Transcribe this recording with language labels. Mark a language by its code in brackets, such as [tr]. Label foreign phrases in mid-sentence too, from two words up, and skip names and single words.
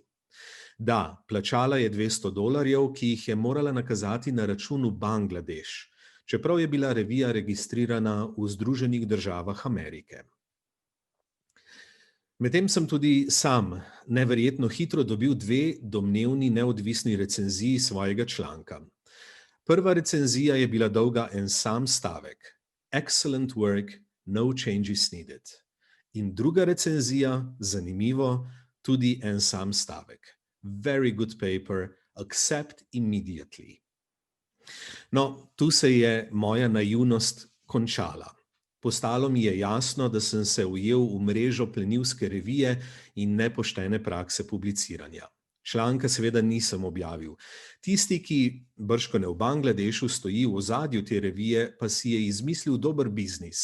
[sl] Da, plačala je $200, ki jih je morala nakazati na račun v Bangladeš, čeprav je bila revija registrirana v Združenih državah Amerike. Medtem sem tudi sam neverjetno hitro dobil 2 domnevni neodvisni recenziji svojega članka. Prva recenzija je bila dolga en sam stavek: [en] Excellent work, no changes needed. [sl] In druga recenzija, zanimivo, tudi en sam stavek: [en] Very good paper, accept immediately. [sl] No, tu se je moja naivnost končala. Postalo mi je jasno, da sem se ujel v mrežo plenilske revije in nepoštene prakse publiciranja. Članka seveda nisem objavil. Tisti, ki bržkone v Bangladešu stoji v ozadju te revije, pa si je izmislil dober biznis.